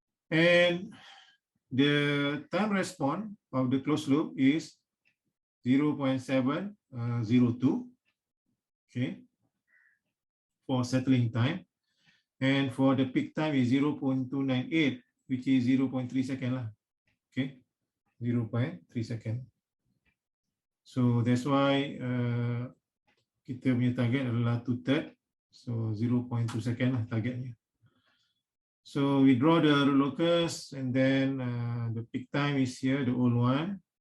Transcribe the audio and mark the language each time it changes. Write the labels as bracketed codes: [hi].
[en] And the time response of the closed loop is 0.702. Okay, for settling time. And for the peak time is 0.298, which is 0.3 second lah. Okay, 0.3 second. So that's why [ms] kita punya target adalah 2/3. So 0.2 second lah targetnya. [en] So we draw the locus, and then the peak time is here, the old one.